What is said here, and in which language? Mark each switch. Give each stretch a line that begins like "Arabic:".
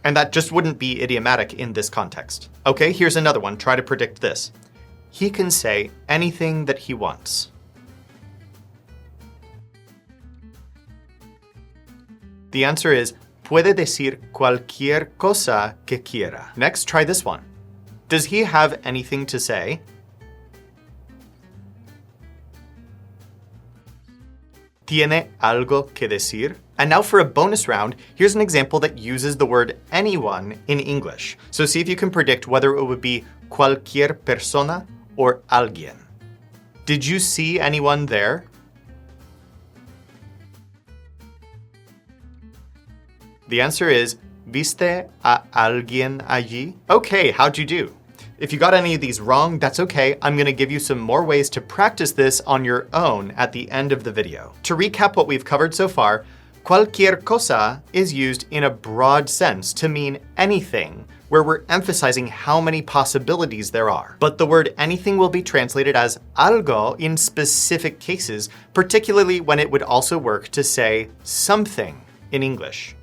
English: And that just wouldn't be idiomatic in this context. Okay, here's another one. Try to predict this. He can say anything that he wants. The answer is,
Spanish: puede decir cualquier cosa que quiera.
English: Next, try this one. Does he have anything to say?
Spanish: ¿Tiene algo que decir?
English: And now for a bonus round, here's an example that uses the word anyone in English. So see if you can predict whether it would be cualquier persona or alguien. Did you see anyone there? The answer is,
Spanish: ¿viste a alguien allí?
English: Okay, how'd you do? If you got any of these wrong, that's okay. I'm going to give you some more ways to practice this on your own at the end of the video. To recap what we've covered so far, cualquier cosa is used in a broad sense to mean anything, where we're emphasizing how many possibilities there are. But the word anything will be translated as algo in specific cases, particularly when it would also work to say something in English.